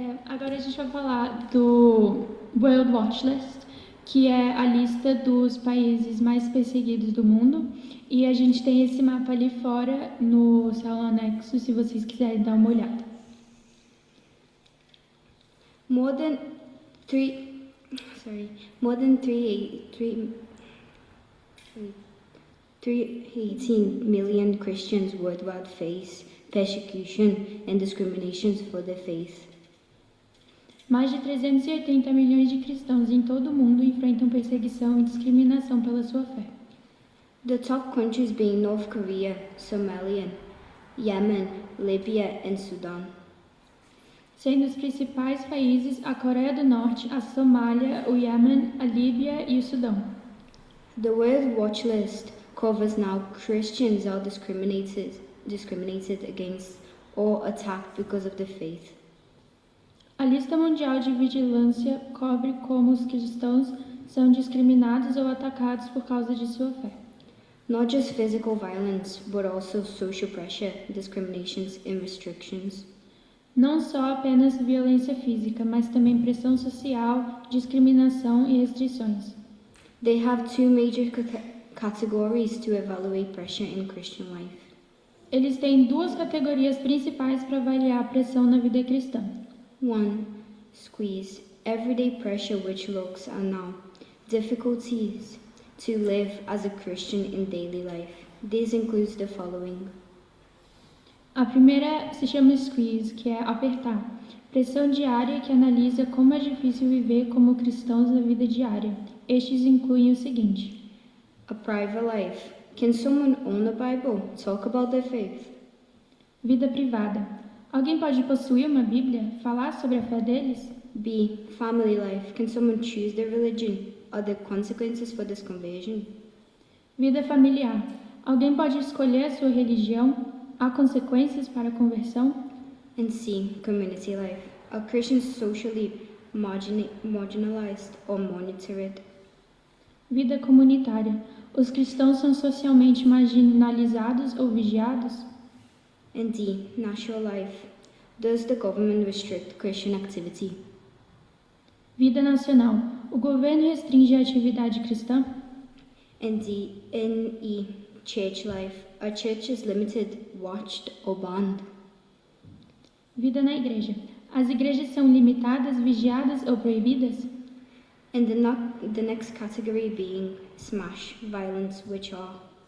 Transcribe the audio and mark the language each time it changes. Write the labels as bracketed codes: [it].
[pt] Agora a gente vai falar do World Watch List, que é a lista dos países mais perseguidos do mundo. E a gente tem esse mapa ali fora no seu anexo, se vocês quiserem dar uma olhada. [en] More than 318 million Christians worldwide face persecution and discriminations for their faith. [pt] Mais de 380 milhões de cristãos em todo o mundo enfrentam perseguição e discriminação pela sua fé. [en] The top countries being North Korea, Somalia, Yemen, Libya and Sudan. [pt] Sendo os principais países a Coreia do Norte, a Somália, o Iêmen, a Líbia e o Sudão. [en] The World Watch List covers now Christians are discriminated against or attacked because of their faith. [pt] A lista mundial de vigilância cobre como os cristãos são discriminados ou atacados por causa de sua fé. [en] Not just physical violence, but also social pressure, discriminations and restrictions. [pt] Não só apenas violência física, mas também pressão social, discriminação e restrições. [en] They have two major categories to evaluate pressure in Christian life. [pt] Eles têm duas categorias principais para avaliar a pressão na vida cristã. [en] 1. Squeeze. Everyday pressure which looks at now. Difficulties to live as a Christian in daily life. This includes the following. [pt] A primeira se chama squeeze, que é apertar. Pressão diária que analisa como é difícil viver como cristãos na vida diária. Estes incluem o seguinte. [en] A private life. Can someone own a Bible? Talk about their faith. [pt] Vida privada. Alguém pode possuir uma Bíblia? Falar sobre a fé deles? [en] B. Family life. Can someone choose their religion? Are there consequences for this conversion? [pt] Vida familiar. Alguém pode escolher a sua religião? Há consequências para a conversão? [en] And C. Community life. Are Christians socially marginalized or monitored? [pt] Vida comunitária. Os cristãos são socialmente marginalizados ou vigiados? [en] And D. National life. Does the government restrict Christian activity? [pt] Vida nacional. O governo restringe a atividade cristã? [en] And D. N.E. Church life. Are churches limited, watched or banned? [pt] Vida na igreja. As igrejas são limitadas, vigiadas ou proibidas? [en] And the next category being smash, violence, which are.